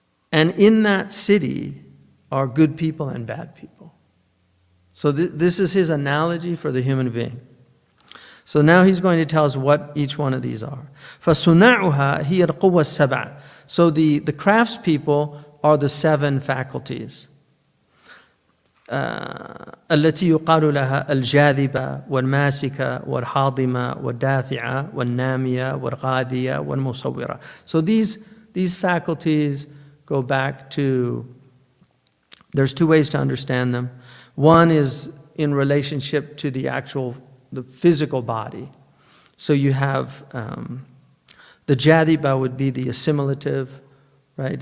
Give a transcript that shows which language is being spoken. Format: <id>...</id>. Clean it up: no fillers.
<en>And in that city are good people and bad people. So this is his analogy for the human being. So now he's going to tell us what each one of these are.</en> <ar>فَصُنَعُهَا هِيَ الْقُوَّةُ السَّبْعَ.</ar> <en>So the craftspeople are the 7 faculties.</en> <ar>التي يقال لها الجاذبة والماسكة والحاضمة والدافعة والنامية والغاذية والمصورة.</ar> <en>So these faculties go back to, there's 2 ways to understand them. One is in relationship to the physical body. So you have the jadiba would be the assimilative, right?</en>